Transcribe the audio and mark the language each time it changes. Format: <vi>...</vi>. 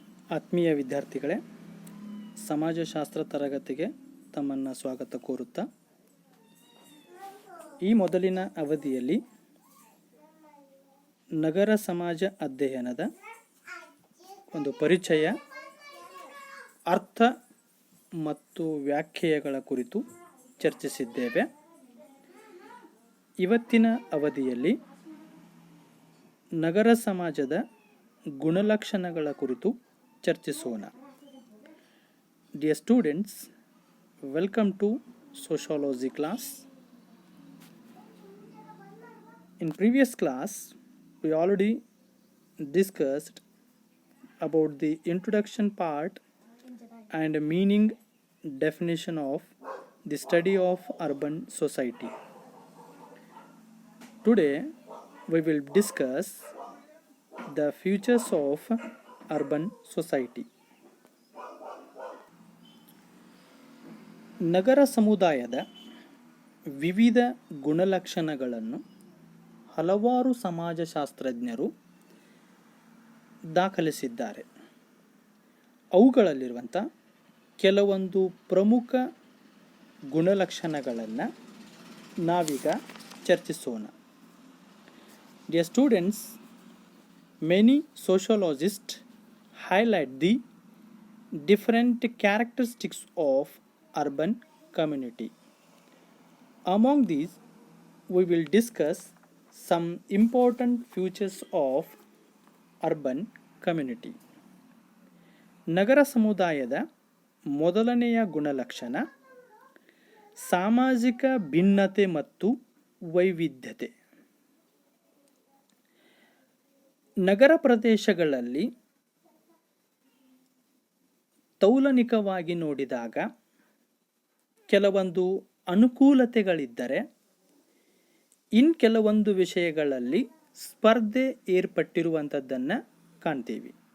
<kn>ಆತ್ಮೀಯ ವಿದ್ಯಾರ್ಥಿಗಳೇ, ಸಮಾಜಶಾಸ್ತ್ರ ತರಗತಿಗೆ ತಮ್ಮನ್ನು ಸ್ವಾಗತ ಕೋರುತ್ತಾ ಈ ಮೊದಲಿನ ಅವಧಿಯಲ್ಲಿ ನಗರ ಸಮಾಜ ಅಧ್ಯಯನದ ಒಂದು ಪರಿಚಯ, ಅರ್ಥ ಮತ್ತು ವ್ಯಾಖ್ಯೆಗಳ ಕುರಿತು ಚರ್ಚಿಸಿದ್ದೇವೆ. ಇವತ್ತಿನ ಅವಧಿಯಲ್ಲಿ ನಗರ ಸಮಾಜದ ಗುಣಲಕ್ಷಣಗಳ ಕುರಿತು ಚರ್ಚಿಸೋಣ.</kn> <en>Dear students, welcome to sociology class. In previous class, we already discussed about the introduction part and meaning definition of the study of urban society. Today, we will discuss the features of urban society.</en> <kn>ನಗರ ಸಮುದಾಯದ ವಿವಿಧ ಗುಣಲಕ್ಷಣಗಳನ್ನು ಹಲವಾರು ಸಮಾಜಶಾಸ್ತ್ರಜ್ಞರು ದಾಖಲಿಸಿದ್ದಾರೆ. ಅವುಗಳಲ್ಲಿರುವಂಥ ಕೆಲವೊಂದು ಪ್ರಮುಖ ಗುಣಲಕ್ಷಣಗಳನ್ನು ನಾವೀಗ ಚರ್ಚಿಸೋಣ.</kn> <en>Dear students, many sociologists highlight the different characteristics of urban community. Among these, we will discuss some important features of urban community.</en> <kn>ನಗರ ಸಮುದಾಯದ ಮೊದಲನೆಯ ಗುಣಲಕ್ಷಣ ಸಾಮಾಜಿಕ ಭಿನ್ನತೆ ಮತ್ತು ವೈವಿಧ್ಯತೆ. ನಗರ ಪ್ರದೇಶಗಳಲ್ಲಿ ತೌಲನಿಕವಾಗಿ ನೋಡಿದಾಗ ಕೆಲವೊಂದು ಅನುಕೂಲತೆಗಳಿದ್ದರೆ ಕೆಲವೊಂದು ವಿಷಯಗಳಲ್ಲಿ ಸ್ಪರ್ಧೆ ಏರ್ಪಟ್ಟಿರುವಂಥದ್ದನ್ನು ಕಾಣ್ತೀವಿ.</kn>